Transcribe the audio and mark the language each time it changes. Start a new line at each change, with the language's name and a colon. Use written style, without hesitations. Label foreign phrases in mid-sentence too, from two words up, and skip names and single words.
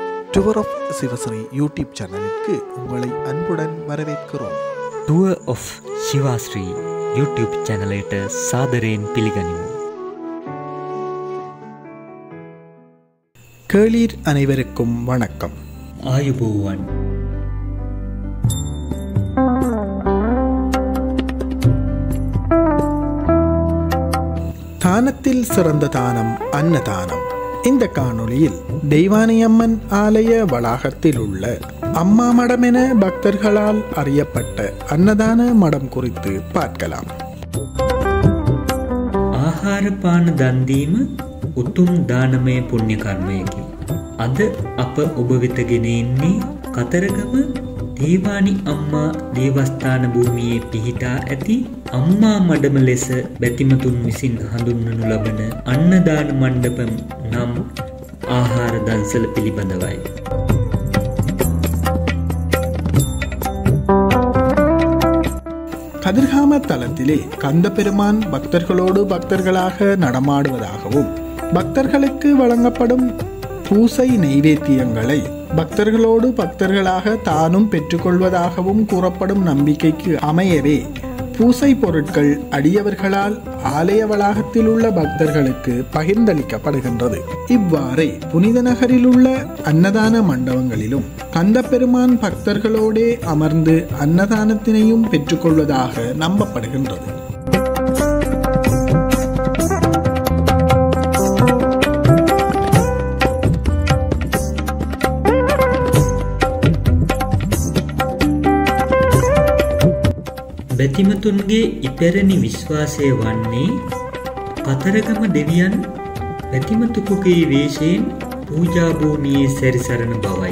Tamil: டூர் ஆஃப் சிவஸ்ரீ யூடியூப் சேனலுக்கு உங்களை அன்புடன் வரவேற்கிறோம்.
Sinhala: ටුවර් ඔෆ් ශිවාශ්‍රී YouTube චැනලයට සාදරයෙන් පිළිගනිමු.
Tamil: கேளீர் அனைவருக்கும் வணக்கம்.
Sinhala: ආයුබෝවන්.
Tamil: தானத்தில் சிறந்த தானம் அன்னதானம். இந்த காணொளியில் தெய்வானையம்மன் ஆலய வளாகத்தில் உள்ள அம்மா மடம் என பக்தர்களால் அறியப்பட்ட அன்னதான மடம் குறித்து பார்க்கலாம்.
Sinhala: ආහාර පාන දන් දීම උතුම් දානමය පුණ්‍ය කර්මයකි. අද අප ඔබ වෙත ගෙන එන්නේ කතරගම දේවානි අම්මා දේවස්ථාන භූමියේ පිහිටා ඇති අම්මා මඩම ලෙස බැතිමතුන් විසින් හඳුන්වනු ලබන අන්නදාන මණ්ඩපම් නම් ආහාර දන්සල පිළිබඳවයි.
Tamil: கதிர்காம தலத்திலே கந்த பெருமான் பக்தர்களோடு பக்தர்களாக நடமாடுவதாகவும் பக்தர்களுக்கு வழங்கப்படும் பூசை நைவேத்தியங்களை பக்தர்களோடு பக்தர்களாக தானும் பெற்றுக்கொள்வதாகவும் கூறப்படும் நம்பிக்கைக்கு அமையவே பூசை பொருட்கள் அடியவர்களால் ஆலய வளாகத்தில் உள்ள பக்தர்களுக்கு பகிர்ந்தளிக்கப்படுகின்றது. இவ்வாறே புனித நகரில் உள்ள அன்னதான மண்டபங்களிலும் கந்த பெருமான் பக்தர்களோடே அமர்ந்து அன்னதானத்தினையும் பெற்றுக்கொள்வதாக நம்பப்படுகின்றது.
Sinhala: බැතිමතුන්ගේ ඉපැරණි විශ්වාසය වන්නේ කතරගම දෙවියන් බැතිමතුකුගේ වේශයෙන් පූජා භූමියේ සැරිසරන බවයි.